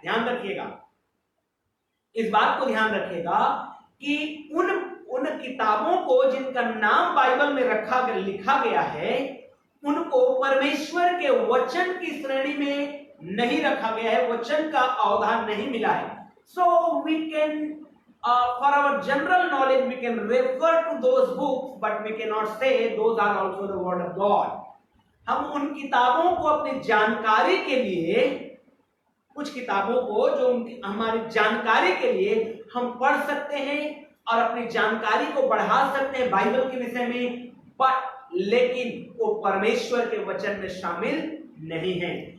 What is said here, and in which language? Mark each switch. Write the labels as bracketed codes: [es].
[hi] ध्यान रखिएगा, इस बात को ध्यान रखिएगा कि उन किताबों को जिनका नाम बाइबल में लिखा गया है उनको परमेश्वर के वचन की श्रेणी में नहीं रखा गया है, वचन का अवधान नहीं मिला है। [en] So we can for our general knowledge we can refer to those books, but we cannot say those are also the word of God. [hi] हम उन किताबों को अपनी जानकारी के लिए, कुछ किताबों को जो हमारी जानकारी के लिए हम पढ़ सकते हैं और अपनी जानकारी को बढ़ा सकते हैं बाइबल के विषय में, लेकिन वो परमेश्वर के वचन में शामिल नहीं है।